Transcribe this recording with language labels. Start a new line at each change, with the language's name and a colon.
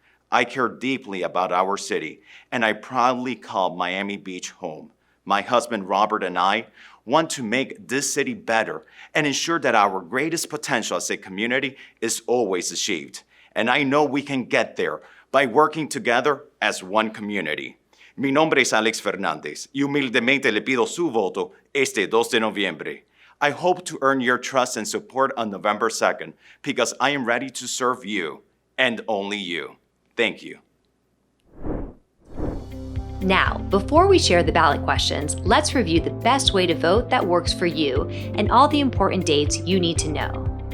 English: I care deeply about our city, and I proudly call Miami Beach home. My husband Robert and I want to make this city better and ensure that our greatest potential as a community is always achieved. And I know we can get there by working together as one community.
Spanish: Mi nombre es Alex Fernandez y humildemente le pido su voto este 2 de noviembre.
English: I hope to earn your trust and support on November 2nd because I am ready to serve you and only you. Thank you. Now, before we share the ballot questions, let's review the best way to vote that works for you and all the important dates you need to know.